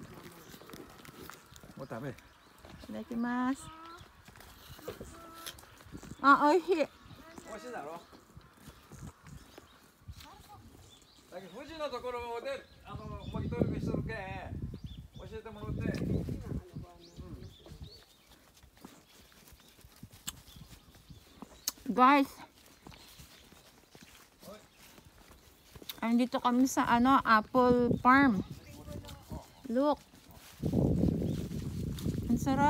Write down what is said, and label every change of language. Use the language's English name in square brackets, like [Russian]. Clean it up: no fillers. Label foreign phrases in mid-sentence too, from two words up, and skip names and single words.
[Japanese] もう食べ。いただきます。あ、おいしい。美味しいだろ。だけど富士のところでもう一人するけん教えてもらって。 [Filipino] Guys, andito kami sa Apple Farm. Look. Ang sarap.